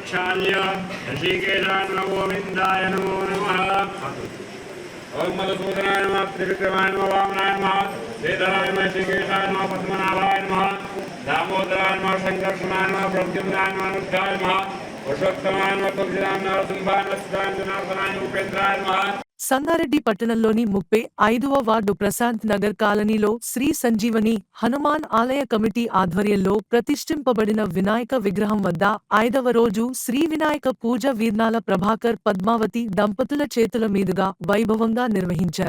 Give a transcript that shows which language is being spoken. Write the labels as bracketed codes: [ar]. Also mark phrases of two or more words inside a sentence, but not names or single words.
[sa] ऋषिकेशाय नमो गोविन्दाय नमो नमः। ओम मधुसूदनाय नमः, त्रिविक्रमाय नमः, वामनाय नमः, श्रीधराय नमः, ऋषिकेशाय नमः, पद्मनाभाय नमः, दामोदराय नमः, संकर्षणाय नमः, प्रद्युम्नाय नमः, अनुष्ठाय नमः, पुरुषोत्तमाय नमः, तुलसीराय नमः, नरसिंहाय नमः, सिद्धाय जनार्दनाय ఉపేంద్రాయ నమః। [te] సంగారెడ్డి పట్టణంలోని 35వ వార్డు ప్రశాంత్ నగర్ కాలనీలో శ్రీ సంజీవని హనుమాన్ ఆలయ కమిటీ ఆధ్వర్యంలో ప్రతిష్ఠింపబడిన వినాయక విగ్రహం వద్ద 5వ రోజు శ్రీ వినాయక పూజ వీర్నాల ప్రభాకర్ పద్మావతి దంపతుల చేతుల మీదుగా వైభవంగా నిర్వహించారు.